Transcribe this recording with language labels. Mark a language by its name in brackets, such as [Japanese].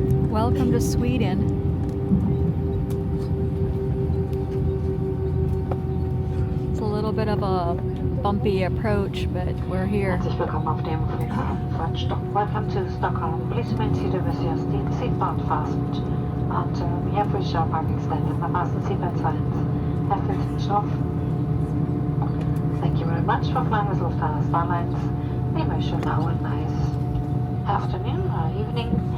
[English] welcome to Sweden. It's a little bit of a bumpy approach, but we're here. [German] Herzlich willkommen auf dem Flughafen von Stockholm. [English] Welcome to Stockholm. Please remain seated with your seatbelt fastened. And we have reached our parking standard. My fasten seatbelt signs have been switched off. Thank you very much for flying with Lufthansa Starlines. We wish you now a nice afternoon or evening.